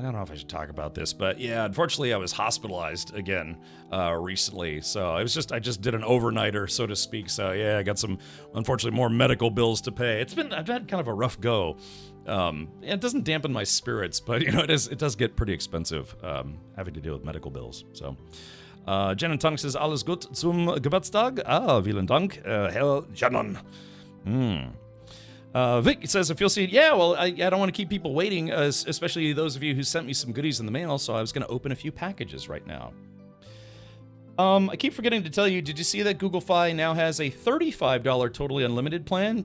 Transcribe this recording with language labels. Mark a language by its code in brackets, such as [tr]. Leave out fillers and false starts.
[en] I don't know if I should talk about this, but yeah, unfortunately I was hospitalized again recently. So I just did an overnighter, so to speak. So yeah, I got some, unfortunately, more medical bills to pay. I've had kind of a rough go. It doesn't dampen my spirits, but you know, it does get pretty expensive having to deal with medical bills. So Jen and Tongue says, [de] alles gut zum Geburtstag. Vielen Dank, Herr Janon. [en] Vic says, if you'll see it, yeah, well, I don't want to keep people waiting, especially those of you who sent me some goodies in the mail, so I was going to open a few packages right now. I keep forgetting to tell you, did you see that Google Fi now has a $35 totally unlimited plan?